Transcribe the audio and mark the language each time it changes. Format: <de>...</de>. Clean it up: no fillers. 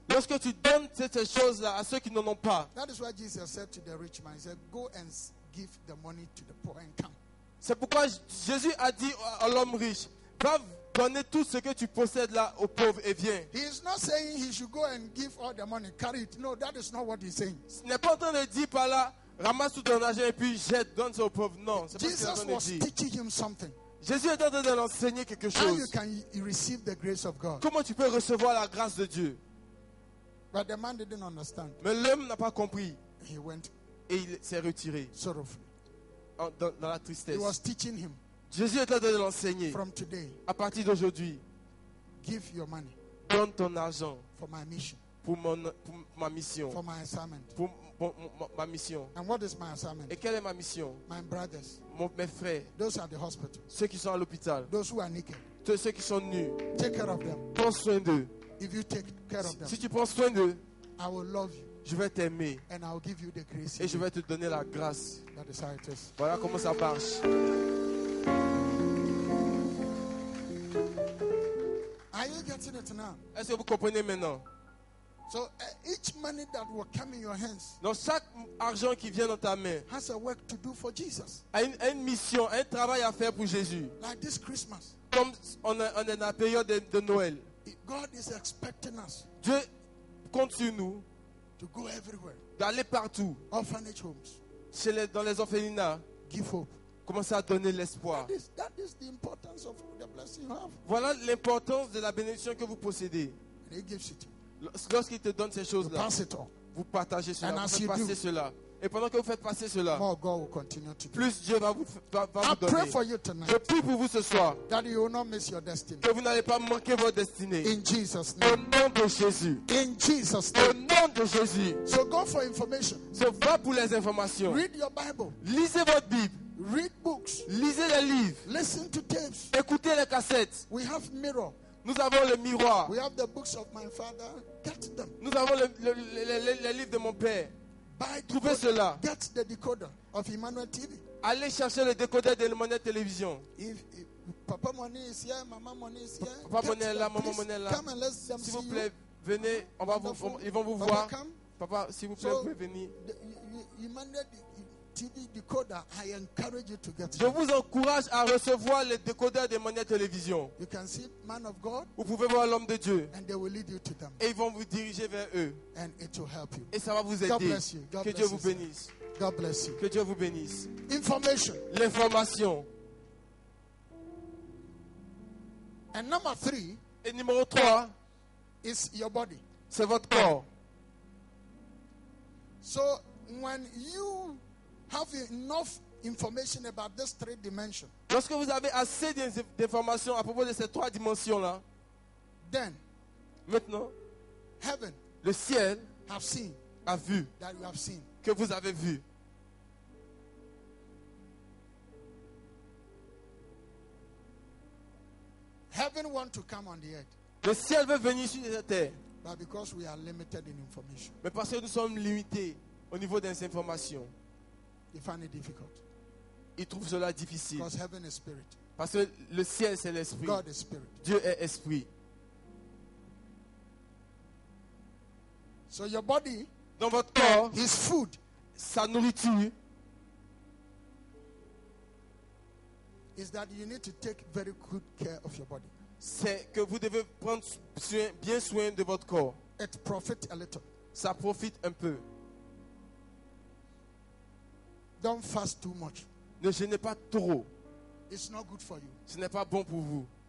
<fr>Lorsque tu donnes ces choses-là à ceux qui n'en ont pas,</fr> <en>that is why Jesus said to the rich man, he said, go and give the money to the poor and come.</en> <fr>c'est pourquoi Jésus a dit à l'homme riche, va donner tout ce que tu possèdes là aux pauvres et viens.</fr> <en>He is not saying he should go and give all the money, carry it. No, that is not what he's saying.</en> <fr>Ce n'est pas en train de dire par là, ramasse tout ton argent et puis jette, donne ça aux pauvres. Non, c'est pas ce qu'il est en train de</fr> <en>was</en> <fr>dire.</fr> <en>teaching him something.</en> <fr>Jésus est en train de l'enseigner quelque</fr> <en>How you</en> <fr>chose.</fr> <en>can receive the grace of God.</en> <fr>Comment tu peux recevoir la grâce de Dieu?</fr> <en>But the man didn't understand.</en> <fr>Mais l'homme n'a pas compris</fr> <en>He went</en> <fr>et il s'est retiré</fr> <en>sorrowfully.</en> <fr>dans la</fr> <en>He</en> <fr>tristesse.</fr> <en>was teaching him,</en> <fr>Jésus est en train de l'enseigner.</fr> <en>from today,</en> <fr>À partir d'aujourd'hui,</fr> <en>give your money</en> <fr>donne ton argent</fr> <en>for my mission,</en> <fr>pour ma mission.</fr> <en>for my assignment.</en> <fr>Pour ma mission.</fr> <en>And what is my assignment?</en> <fr>Et quelle est ma mission?</fr> <en>My brothers,</en> <fr>Mes frères,</fr> <en>those at the hospital,</en> <fr>ceux qui sont à l'hôpital,</fr> <en>those who are naked,</en> <fr>ceux qui sont nus,</fr> <en>take care of them.</en> <fr>prends soin d'eux.</fr> <en>If you take care of them,</en> <fr>Si tu prends soin d'eux,</fr> <en>I will love you</en> <fr>je vais t'aimer</fr> <en>and I will give you the grace.</en> <fr>et je vais te donner la grâce.</fr> <en>That is how it is.</en> <fr>Voilà comment ça marche.</fr> <en>Are you getting it now?</en> <fr>Est-ce que vous comprenez maintenant?</fr> <en>So each money that will come in your hands</en> <fr>Donc chaque argent qui vient dans ta main</fr> <en>has a work to do for Jesus.</en> <fr>a une mission, un travail à faire pour Jésus.</fr> <en>Like this Christmas,</en> <fr>Comme on est dans la période de Noël,</fr> <en>God is expecting us</en> <fr>Dieu compte sur nous</fr> <en>to go everywhere.</en> <fr>d'aller partout,</fr> <en>Orphanage homes,</en> <fr>dans les orphelinats,</fr> <en>give hope.</en> <fr>commencer à donner l'espoir.</fr> <en>That is the importance of the blessing you have.</en> <fr>Voilà l'importance de la bénédiction que vous possédez.</fr> <en>And He gives it to you.</en> <fr>Lorsqu'il te donne ces</fr> <en>You</en> <fr>choses-là,</fr> <en>pass it on.</en> <fr>vous partagez cela,</fr> <en>And</en> <fr>vous</fr> <en>as</en> <fr>faites</fr> <en>you</en> <fr>passer</fr> <en>do,</en> <fr>cela. Et pendant que vous faites passer cela,</fr> <en>More God will continue to do.</en> <fr>plus Dieu va vous</fr> <en>I pray</en> <fr>donner.</fr> <en>for you tonight</en> <fr>Je prie pour vous ce soir,</fr> <en>that you will not miss your destiny.</en> <fr>que vous n'allez pas manquer votre destinée.</fr> <en>In Jesus'</en> <fr>Au</fr> <en>name.</en> <fr>nom de Jésus.</fr> <en>In Jesus'</en> <fr>Au</fr> <en>name.</en> <fr>nom de Jésus.</fr> <en>So go for information.</en> <fr>So, va pour les informations.</fr> <en>Read your Bible.</en> <fr>Lisez votre Bible.</fr> <en>Read books.</en> <fr>Lisez les livres.</fr> <en>Listen to tapes.</en> <fr>Écoutez les cassettes.</fr> <en>We have mirror.</en> <fr>Nous avons le miroir.</fr> <en>We have the books of my father. Get them.</en> <fr>Nous avons les livres de mon père.</fr> <en>Buy</en> <fr>Trouvez</fr> <en>decoder.</en> <fr>cela.</fr> <en>Get the decoder of Emmanuel TV.</en> <fr>Allez chercher le décodeur de Monnaie Télévision.</fr> <en>If Papa money is here, Mama money is here.</en> <fr>Papa</fr> <en>get</en> <fr>Monnaie est là,</fr> <en>them.</en> <fr>Maman</fr> <en>Please</en> <fr>Monnaie est là.</fr> <en>come and let them</en> <fr>S'il</fr> <en>see</en> <fr>vous</fr> <en>you.</en> <fr>plaît, venez. Ils vont vous</fr> <en>Papa,</en> <fr>voir.</fr> <en>come.</en> <fr>Papa, s'il vous plaît,</fr> <en>So,</en> <fr>vous pouvez venir.</fr> <en>Emmanuel TV decoder, I encourage you to get</en> <fr>Je</fr> <en>it.</en> <fr>vous encourage à recevoir le décodeur de Monnaie Télévision.</fr> <en>You can see man of God,</en> <fr>Vous pouvez voir l'homme de Dieu.</fr> <en>and they will lead you to them,</en> <fr>Et ils vont vous diriger vers eux.</fr> <en>and it will help you.</en> <fr>Et ça va vous</fr> <en>God</en> <fr>aider.</fr> <en>bless you. God</en> <fr>Que</fr> <en>bless</en> <fr>Dieu</fr> <en>you,</en> <fr>vous</fr> <en>sir.</en> <fr>bénisse.</fr> <en>God bless you.</en> <fr>Que Dieu vous bénisse.</fr> <en>Information.</en> <fr>L'information.</fr> <en>And number 3</en> <fr>Et numéro 3,</fr> <en>is your body.</en> <fr>c'est votre corps.</fr> <en>So when you have enough information about these 3 dimensions,</en> <fr>Lorsque vous avez assez d'informations à propos de ces 3 dimensions-là,</fr> <en>then</en> <fr>maintenant,</fr> <en>heaven</en> <fr>le ciel</fr> <en>have seen</en> <fr>a vu,</fr> <en>that you have seen.</en> <fr>que vous avez vu.</fr> <en>Heaven want to come on the earth,</en> <fr>Le ciel veut venir sur la terre.</fr> <en>but because we are limited in information,</en> <fr>Mais parce que nous sommes limités au niveau des informations,</fr> <en>they find it difficult.</en> <fr>ils trouvent cela difficile.</fr> <en>Because heaven is spirit.</en> <fr>Parce que le ciel, c'est l'esprit.</fr> <en>God is spirit.</en> <fr>Dieu est esprit.</fr> <en>So your body,</en> <fr>Dans votre corps,</fr> <en>his food,</en> <fr>sa nourriture,</fr> <en>is that you need to take very good care of your body.</en> <fr>c'est que vous devez prendre bien soin de votre corps.</fr> <en>It profit a little.</en> <fr>Ça profite un peu.</fr> <en>Don't fast too much.</en> <fr>Ne jeûnez pas trop.</fr> <en>It's not good for you.</en> <fr>Ce n'est pas bon pour vous.</fr>